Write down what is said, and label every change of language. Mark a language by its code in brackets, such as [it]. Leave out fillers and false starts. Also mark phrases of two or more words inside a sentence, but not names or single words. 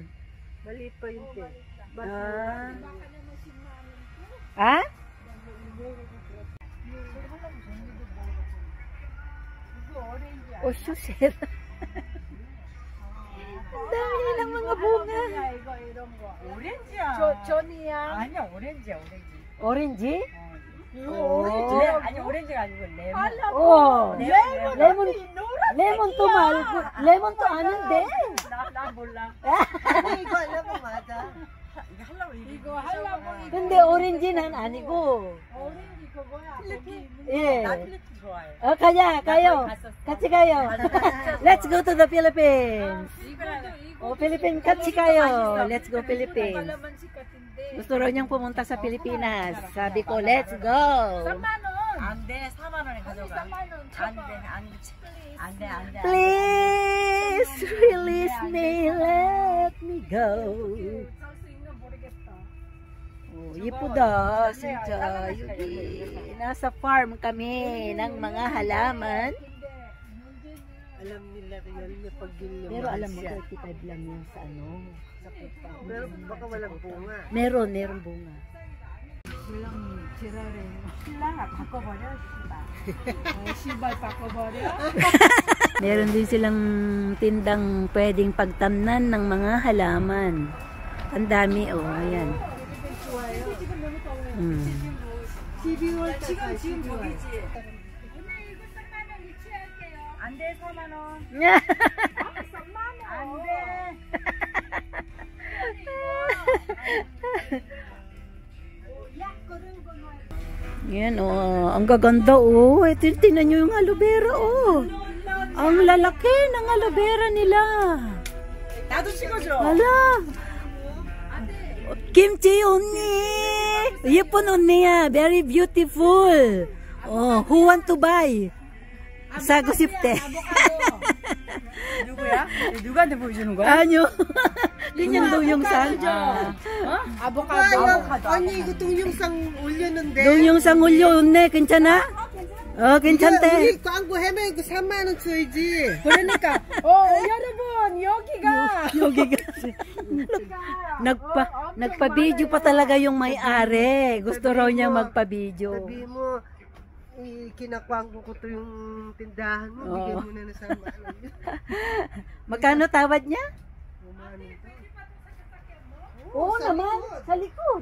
[tl] Maliit pa yung te. Ah. Ha? Oh, susit. Ang dami nilang mga bunga. [ko] 이거 이런 거. 오렌지야. 조니야. 아니야, 오렌지야, 오렌지. [en] Orange? [ko] 어. Oh. 아니, 오렌지가 아니고 레몬. Oh. 레몬. 레몬. 레몬 to 말고. 레몬 to 아는데. 나 몰라. [tl] Hindi, ikaw alam mo, Mada. [ko] 이거 하려고 이거 하려고 이거. 근데 오렌지는 아니고. 오렌지 그거야. 거기 예. 나 필리핀 좋아해. [tl] Oh, kaya, kayo. [ko] 같이 가요. [en] Let's go to the Philippines. Oh, Philippines, [ko] 같이 가요. [en] Let's go Philippines. [tl] kalamansi katindi. Gusto raw niyang pumunta sa Pilipinas. Sabi ko, [en] let's go. [ko] 3만 원. 안 돼, 4만 원에 가져가. 3만 원. 안 돼, 안 돼. [en] Please release me, let me go. [ko] 살수 있나 모르겠다. [tl] Oh, ipuda, sinja. Yuki. Nasa farm kami ng mga halaman. Alam nila real na pag yun Pero alam mo, 35 lang yan sa ano. Sa pupa. Pero baka walang bunga. Meron bunga. [ko] 물랑 지랄해. 신랑아, 바꿔버려, 씨발. 시발 바꿔버려. [tl] Meron din silang tindang pwedeng pagtamnan ng mga halaman. Ang dami, oh, ayan. [ko] 12월 지금 저기지. 안 돼, 4만 원. 안 돼. [tl] Yan, oh. Ang gaganda, oh. Ito, tinan nyo yung [en] aloe vera, [tl] oh. Ang lalaki ng [en] aloe vera [tl] nila. [ko] 나도 찍어줘. Hala. Kimchi 언니. 예쁜 언니야. [en] Very beautiful. Oh, who want to buy? [ko] 사고 싶대. 누구야? 누구한테 보여주는 거야? 아니요. 그냥 동영상. 아보카도. 아니 이거 동영상 올렸는데. 동영상 올려온네. 괜찮아? 괜찮대. 우리 광고 해면 그 3만 원 줘야지. 그러니까 여러분 여기가 [tl] nagpa-video pa talaga yung may-ari. Gusto raw niya magpa-video. Sabi mo, kinakuha ko to yung tindahan mo, bigay mo na sa ano yun. Magkano tawad niya? Umano ito. Oo naman, sa likod.